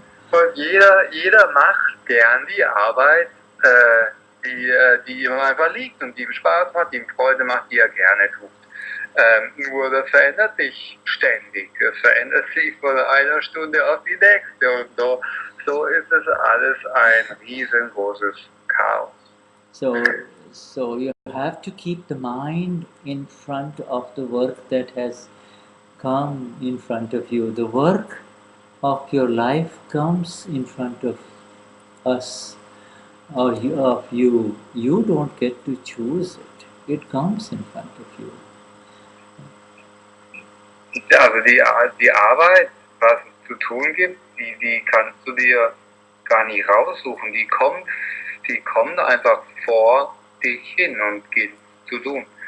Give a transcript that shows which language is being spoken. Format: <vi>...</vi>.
<de>Und jeder macht gern die Arbeit, die ihm einfach liegt und die ihm Spaß macht, die ihm Freude macht, die er gerne tut. Nur das verändert sich ständig. Es verändert sich von einer Stunde auf die nächste und so ist es alles ein riesengroßes Chaos.</de> <en>So you have to keep the mind in front of the work that has come in front of you. The work of your life comes in front of us or of you. You don't get to choose it. It comes in front of you.</en> <de>Also die Arbeit, was es zu tun gibt, die kannst du dir gar nicht raussuchen. Die kommt einfach vor dich hin und geht zu tun.</de>